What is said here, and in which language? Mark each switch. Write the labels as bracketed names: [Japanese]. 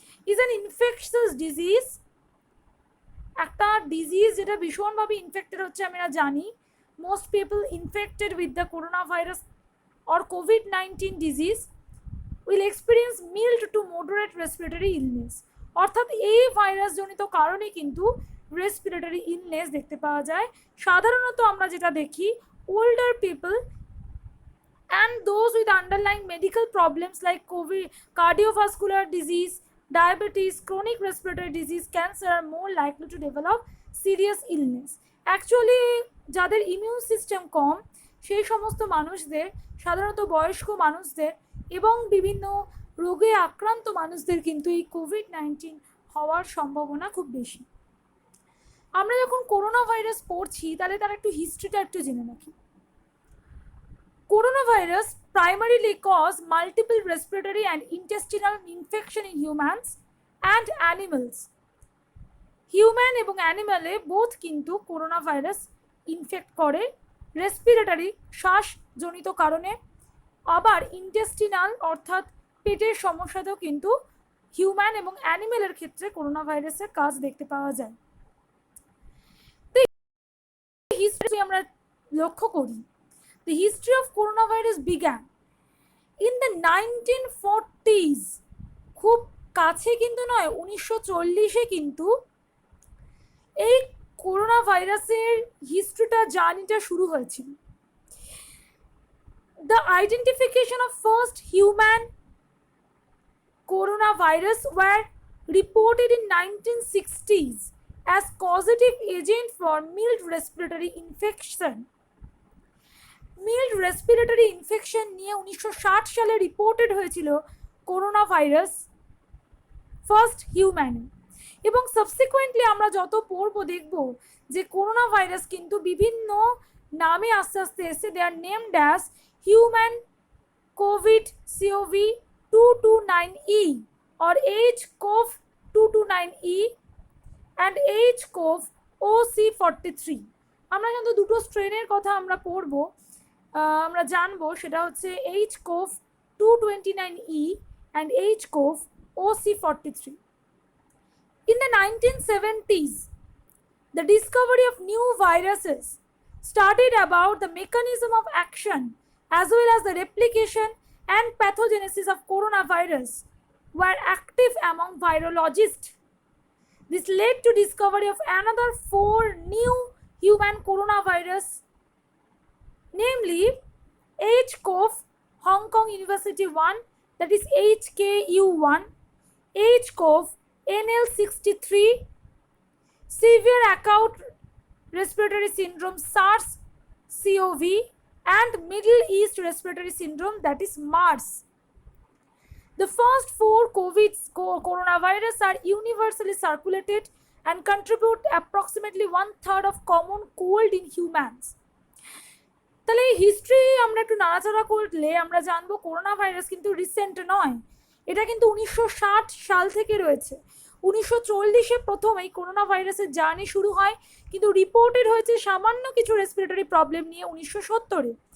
[Bangla] Is an infectious disease, একটা disease যেটা ভীষণভাবে ইনফেক্টেড হচ্ছে। আমরা জানি [English] Most people infected with the corona virus or COVID-19 disease will experience mild to moderate respiratory illness. [Bangla] অর্থাৎ এই ভাইরাসজনিত কারণে কিন্তু রেসপিরেটরি ইলনেস দেখতে পাওয়া যায়। সাধারণত আমরা যেটা দেখি, [English] older people and those with underlying medical problems like COVID, cardiovascular disease, diabetes, chronic respiratory disease, cancer are more likely to develop serious illness. [Bangla] Actually, যাদের ইমিউন সিস্টেম কম সেই সমস্ত মানুষদের, সাধারণত বয়স্ক মানুষদের এবং বিভিন্ন রোগে আক্রান্ত মানুষদের কিন্তু এই কোভিড-19 হওয়ার সম্ভাবনা খুব বেশি। আমরা যখন করোনা ভাইরাস পড়ছি তাহলে তার একটু হিস্ট্রিটা একটু জেনে রাখি। [English] Coronavirus primarily cause multiple respiratory and intestinal infection in humans and animals. [Bangla] Human এবং অ্যানিমালে বোথ কিন্তু করোনা ভাইরাস ইনফেক্ট করে রেসপিরেটরি, শ্বাসজনিত কারণে। আবার ইন্টেস্টিনাল অর্থাৎ পেটের সমস্যাতেও কিন্তু হিউম্যান এবং অ্যানিমেলের ক্ষেত্রে করোনা ভাইরাসের কাজ দেখতে পাওয়া যায়। তো হিস্ট্রি আমরা লক্ষ্য করি, [English] the history of coronavirus began in the 1940s। [Bangla] খুব কাছে কিন্তু নয়, 1940-এ কিন্তু এই করোনা ভাইরাসের হিস্ট্রিটা, জার্নিটা শুরু হয়েছিল। [English] The identification of first human coronavirus were reported in 1960s as causative agent for mild respiratory infection। [Bangla] Mild respiratory infection নিয়ে 1960 সালে রিপোর্টেড হয়েছিল করোনা ভাইরাস ফার্স্ট হিউম্যানে। এবং সাবসিকুয়েন্টলি আমরা যত পড়বো দেখব যে করোনা ভাইরাস কিন্তু বিভিন্ন নামে আস্তে আস্তে এসে, [English] they are named as human COVID [Bangla] CoV229E or HCoV229E and HCoV-OC43। আমরা কিন্তু দুটো স্ট্রেনের কথা আমরা পড়বো, আমরা জানবো, সেটা হচ্ছে HCoV229E and HCoV-OC43. [English] In the 1970s, the discovery of new viruses started about the mechanism of action as well as the replication and pathogenesis of coronavirus were active among virologists. This led to discovery of another 4 new human coronavirus, namely HCoV Hong Kong University 1, that is HKU1, HCoV NL63, severe acute respiratory syndrome SARS-CoV, and Middle East respiratory syndrome, that is MERS. The first 4 coronavirus are universally circulated and contribute approximately 1/3 of common cold in humans. [Bangla] তাহলে এই history আমরা একটু নাড়াচাড়া করলে আমরা জানবো corona virus কিন্তু recent নয়, এটা কিন্তু 1960 সাল থেকে রয়েছে। 1940-এ প্রথম এই করোনা ভাইরাসের জার্নি শুরু হয়, কিন্তু রিপোর্টেড হয়েছে সামান্য কিছু রেসপিরেটরি প্রবলেম নিয়ে 1970-এ।